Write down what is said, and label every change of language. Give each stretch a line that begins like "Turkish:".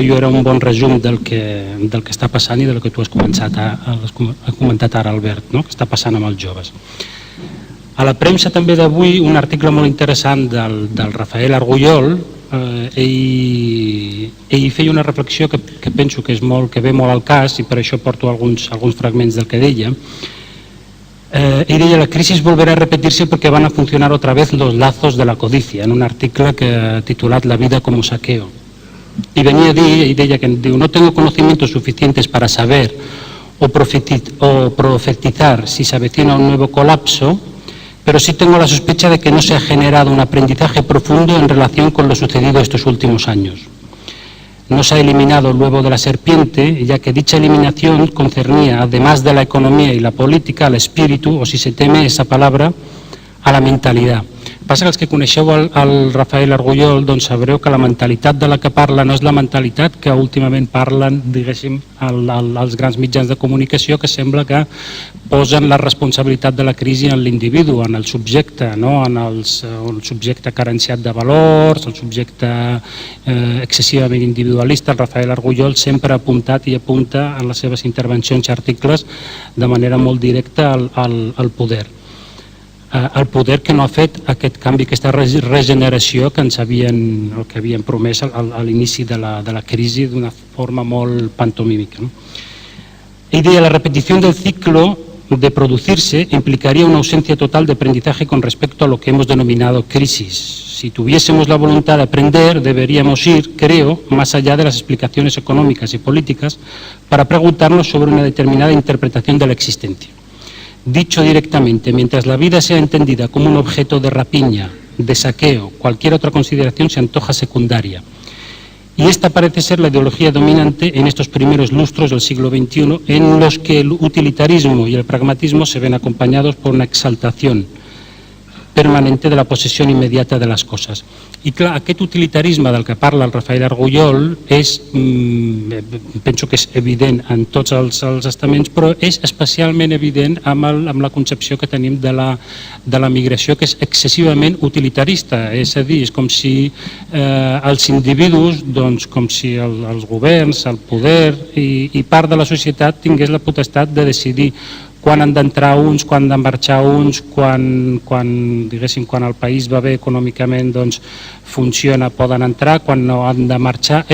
Catalan: Jo era un bon resum del que està passant i del que tu has comentat ara, Albert, no? Que està passant amb els joves. A la premsa també d'avui un article molt interessant del Rafael Argullol. Ell feia una reflexió que penso que ve molt al cas, i per això porto alguns fragments del que deia. Ell deia:
Spanish: la crisis volverá a repetirse porque van a funcionar otra vez los lazos de la codicia,
Catalan: en un article titulat
Spanish: La vida como saqueo. Y venía a dir,
Catalan: ell deia que
Spanish: no tengo conocimientos suficientes para saber o profetizar si se avecina un nuevo colapso, pero sí tengo la sospecha de que no se ha generado un aprendizaje profundo en relación con lo sucedido estos últimos años. No se ha eliminado el huevo de la serpiente, ya que dicha eliminación concernía, además de la economía y la política, al espíritu, o si se teme esa palabra, a la mentalitat.
Catalan: Passa que els que coneixeu el Rafael Argullol doncs sabreu que la mentalitat de la que parla no és la mentalitat que últimament parlen, diguéssim, els grans mitjans de comunicació, que sembla que posen la responsabilitat de la crisi en l'individu, en el subjecte, no? En el subjecte carenciat de valors, el subjecte excessivament individualista. El Rafael Argullol sempre ha apuntat i apunta en les seves intervencions i articles de manera molt directa al poder. El poder que no ha fet aquest canvi, aquesta regeneració que havien promès a l'inici de la crisi d'una forma molt pantomímica. Ell deia:
Spanish: la repetición del ciclo de producirse implicaría una ausencia total de aprendizaje con respecto a lo que hemos denominado crisis. Si tuviésemos la voluntad de aprender, deberíamos ir, creo, más allá de las explicaciones económicas y políticas para preguntarnos sobre una determinada interpretación de la existencia. Dicho directamente, mientras la vida sea entendida como un objeto de rapiña, de saqueo, cualquier otra consideración se antoja secundaria. Y esta parece ser la ideología dominante en estos primeros lustros del siglo XXI, en los que el utilitarismo y el pragmatismo se ven acompañados por una exaltación permanente de la
Catalan: possessió immediata de les coses. I clar, aquest utilitarisme del que parla el Rafael Argullol penso que és evident en tots els estaments, però és especialment evident amb la concepció que tenim de la migració, que és excessivament utilitarista. És a dir, és com si els individus, com si els governs, el poder i part de la societat tingués la potestat de decidir quan han d'entrar uns, quan han de marxar uns, quan el país va bé econòmicament, doncs funciona, poden entrar, quan no han de marxar.